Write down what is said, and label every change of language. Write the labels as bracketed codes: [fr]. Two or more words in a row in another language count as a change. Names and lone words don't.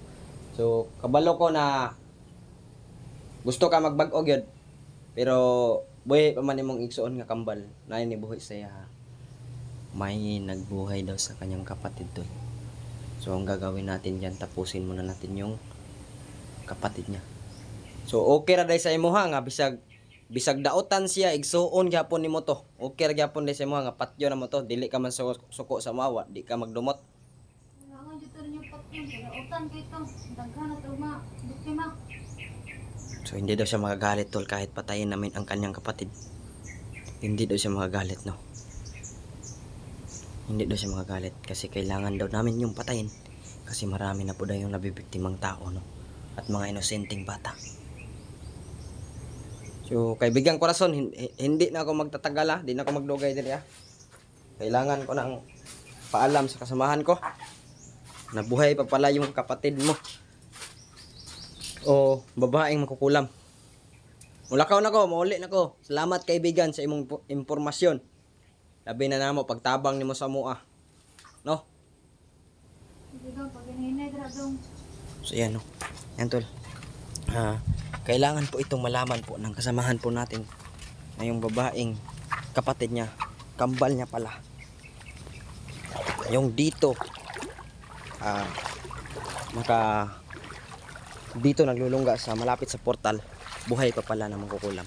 [ceb] So kabalo ko na gusto ka magbag-og yun, pero buhay pa man imong igsuon nga kambal na ni buhay saya, [tl] may nagbuhay daw sa kanyang kapatid doon. So ang gagawin natin yan, tapusin muna natin yung kapatid niya. [ceb] So okay ra day sa imo nga bisag daotan siya igsuon gyapon nimo to. Okay ra gyapon day sa imo nga patyo na mo to, dili ka man suko sa mawa, di ka magdumot. [tl] Kailangan dito rin yung patyon. [ceb] Dautan kito. Daghan na ito mga biktima. [tl] So hindi daw siya magagalit tol kahit patayin namin ang kanyang kapatid. Hindi daw siya magagalit, no? Hindi daw siya magagalit kasi kailangan daw namin yung patayin kasi marami na po daw yung nabibiktimang tao, no? At mga inosenteng bata. So kaibigan korason, hindi na ako magtatagal, hindi na ako [ceb] magdugay diri ah. [tl] Kailangan ko nang paalam sa kasamahan ko na buhay pa pala yung kapatid mo o babaeng makukulam. [ceb] Mulakaw na ko, mauli na ko. Salamat kaibigan sa imong impormasyon. Labi na namo pagtabang nimo sa mua. No? Sige dong, pag hinahinay dra dong. [tl] So yan no. Yan tol. Kailangan po itong malaman po ng kasamahan po natin na yung babaeng kapatid niya, kambal niya pala. Yung dito dito naglulungga sa malapit sa portal, buhay pa pala na mangkukulam.